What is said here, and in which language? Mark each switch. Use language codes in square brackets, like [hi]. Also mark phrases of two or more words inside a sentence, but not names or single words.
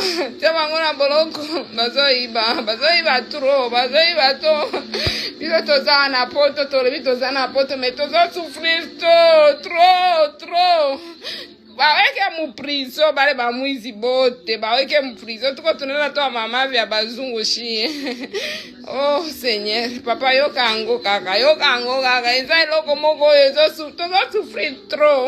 [ln] Tia bango na boloko. Bazoiba to. Biso toza na poto, tolobi toza na poto, mais toza [fr] souffrir trop. [sw] Baweke mu prison, bale ba mwizi bote, baweke mu prison, tuko tunela to mama vya bazungu shie. [fr] Oh Seigneur, [ln] papa yokango kaka, eza eloko moko toza [fr] souffrir trop.